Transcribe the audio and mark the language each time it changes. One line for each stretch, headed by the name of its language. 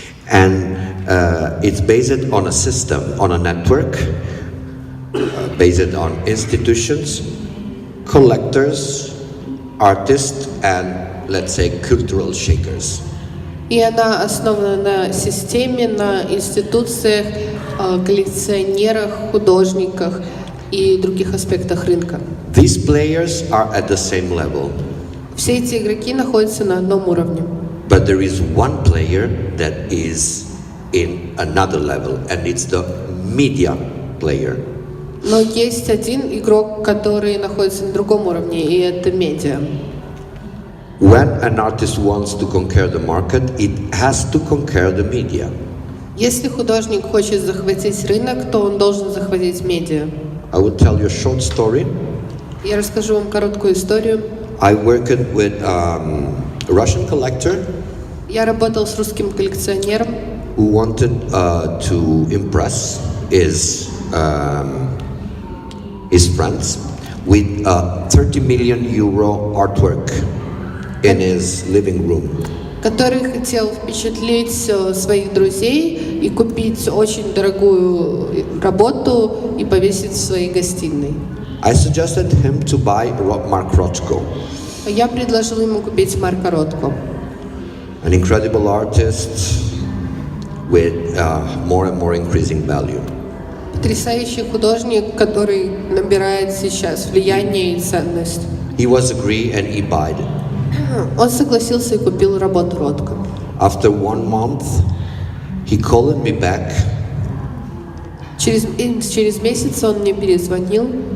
English: And it's based on a system, on a network, based on institutions, collectors, artists, and let's say cultural shakers.
Russian: И она основана на системе, на институциях, коллекционерах, художниках и других аспектах рынка.
English: These players are at the same level,
Russian: Все эти игроки находятся на одном уровне.
English: but there is one player that is in another level, and it's the media player.
Russian: Но есть один игрок, который находится на другом уровне, и это медиа.
English: When an artist wants to conquer the market, it has to conquer the media.
Russian: Если художник хочет захватить рынок, то он должен захватить медиа.
English: I will tell you a short story.
Russian: Я расскажу вам короткую историю.
English: I worked with a Russian collector
Russian: Я работал с русским коллекционером,
English: who wanted to impress his friends with a 30 million euro artwork in his living room.
Russian: который хотел впечатлить своих друзей и купить очень дорогую работу и повесить в своей гостиной.
English: I suggested him to buy Mark Rothko,
Russian: Я предложил ему купить Марка Ротко.
English: an incredible artist with more and more increasing value.
Russian: Потрясающий художник, который набирает сейчас влияние и ценность.
English: He was agree and he bought.
Russian: Он согласился и купил работу Ротко.
English: After 1 month, he called me back
Russian: Через месяц он мне перезвонил,